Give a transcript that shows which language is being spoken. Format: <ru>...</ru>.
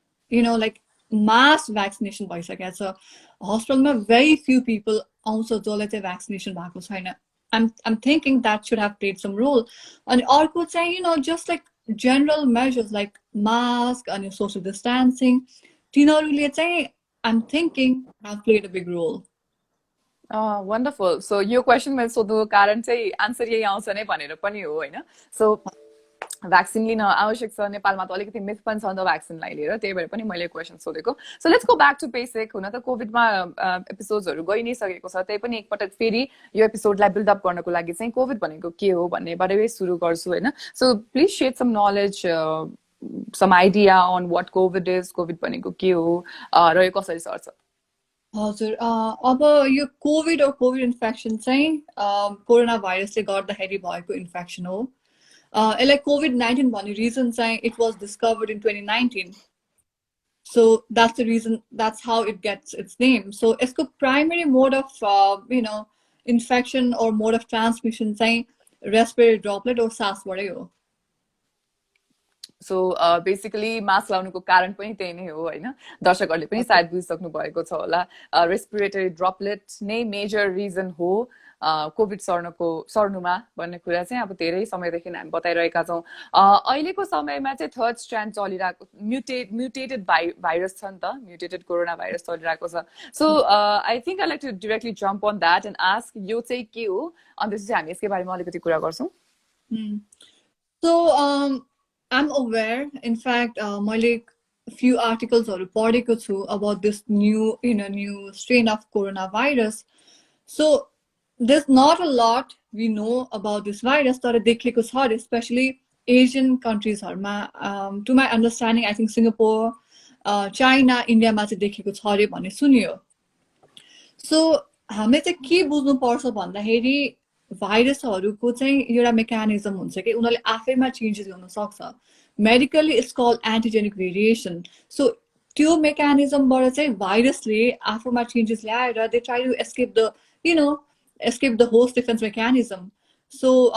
<en>Like mass vaccination</en> <ne>भइसकेको छ हस्पिटलमा</ne> <en>very few people</en> <ne>आउँछ जसले चाहिँ</ne> <en>vaccination</en> <ne>भएको छैन</ne> <en>I'm thinking that should have played some role</en> <ne>अनि अर्को चाहिँ</ne> <en>just like general measures like mask and social distancing</en> <ne>तिनीहरूले चाहिँ</ne> <en>I'm thinking have played a big role. Wonderful.</en> <ne>So यो क्वेसन मैले सोध्नुको कारण चाहिँ आन्सर यही आउँछ नै भनेर पनि हो होइन सो भ्याक्सिन लिन आवश्यक छ नेपालमा त अलिकति मिथ पनि छ नि त भ्याक्सिनलाई लिएर त्यही भएर पनि मैले क्वेसन सोधेको</ne> <en>so let's go back to basic</en> <ne>हुन त कोभिडमा एपिसोड्सहरू गइ नै सकेको छ त्यही पनि एकपटक फेरि यो एपिसोडलाई बिल्डअप गर्नको लागि चाहिँ कोभिड भनेको के हो भन्नेबाटै सुरु गर्छु होइन</ne> <en>so please share some knowledge some idea on what COVID is</en> <ne>covid भनेको के हो र यो कसरी सर्छ हजुर अब यो कोभिड or कोभिड इन्फेक्सन चाहिँ कोरोना भाइरसले गर्दाखेरि भएको इन्फेक्सन हो यसलाई COVID-19 भन्ने रिजन चाहिँ</ne> <en>it was discovered in 2019 so that's the reason that's how it gets its name so</en> <ne>यसको</ne> <en>primary mode of infection or mode of transmission</en> <ne>चाहिँ</ne> <en>respiratory droplet or</en> <ne>सासबाटै हो सो बेसिकली मास्क लाउनुको कारण पनि त्यही नै हो होइन दर्शकहरूले पनि सायद बुझिसक्नु भएको छ होला रेस्पिरेटरी ड्रपलेट नै मेजर रिजन हो कोभिड सर्नुमा भन्ने कुरा चाहिँ अब धेरै समयदेखि हामी बताइरहेका छौँ अहिलेको समयमा चाहिँ थर्ड स्ट्रान्ड चलिरहेको म्युटेटेड भाइरस छ नि त म्युटेटेड कोरोना भाइरस चलिरहेको छ</ne> <en>so I think I like to directly jump on that and ask</en> <ne>यो चाहिँ के हो अनि त्यसपछि हामी यसकै बारेमा अलिकति कुरा गर्छौँ</ne> <en>So I'm aware. In fact,</en> <ne>मैले</ne> <en>few articles</en> <ne>पढेको छु</ne> <en>about this new strain of coronavirus. So there's not a lot we know about this virus</en> <ne>तर देखेको छ</ne> <en>especially Asian countries to my understanding I think Singapore, China, India</en> <ne>मा चाहिँ देखेको छ अरे भन्ने सुनियो. So हामीले चाहिँ के बुझ्नु पर्छ भन्दाखेरि भाइरसहरूको चाहिँ एउटा मेकानिजम हुन्छ कि उनीहरूले आफैमा चेन्जेस गर्न सक्छ</ne> <en>medically it's called</en> <ne>एन्टिजेनिक variation so त्यो मेकानिजमबाट चाहिँ भाइरसले आफूमा चेन्जेस ल्याएर</ne> <en>they try to escape the escape the host defense mechanism so</en>